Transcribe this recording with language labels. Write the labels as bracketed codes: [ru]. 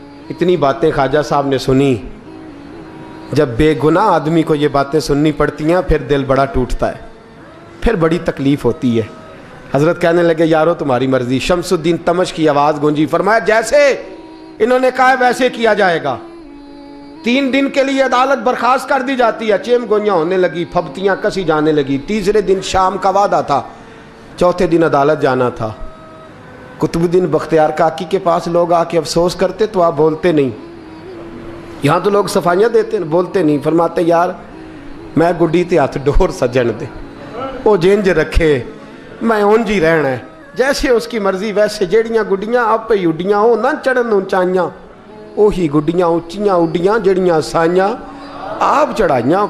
[ur] اتنی باتیں خواجہ صاحب نے سنی. جب بے گناہ آدمی کو یہ باتیں سننی پڑتی ہیں پھر دل بڑا ٹوٹتا ہے, پھر بڑی تکلیف ہوتی ہے. حضرت کہنے لگے یارو تمہاری مرضی. شمس الدین تمش کی آواز گونجی, فرمایا جیسے انہوں نے کہا ویسے کیا جائے گا. 3 دن کے لیے عدالت برخاست کر دی جاتی ہے. چیم گوئیاں ہونے لگی, پھبتیاں کسی جانے لگی. تیسرے دن شام کا وعدہ تھا, چوتھے دن عدالت جانا تھا. قطب الدین بختیار کاکی کے پاس لوگ آ کے افسوس کرتے تو آپ بولتے نہیں. یہاں تو لوگ صفائیاں دیتے بولتے نہیں. [pa] فرماتے یار میں گڈی تے ہاتھ ڈور سجن دے, وہ جنج رکھے, میں اونج ہی رہنا ہے, [ur] جیسے اس کی مرضی ویسے. [pa] جیڑیاں گڈیاں آپ پہ اڈیاں ہو نہ چڑھن اونچائیاں, وہی گڈیاں اونچیاں اڈیاں جڑیاں سائیاں آپ چڑھائیاں.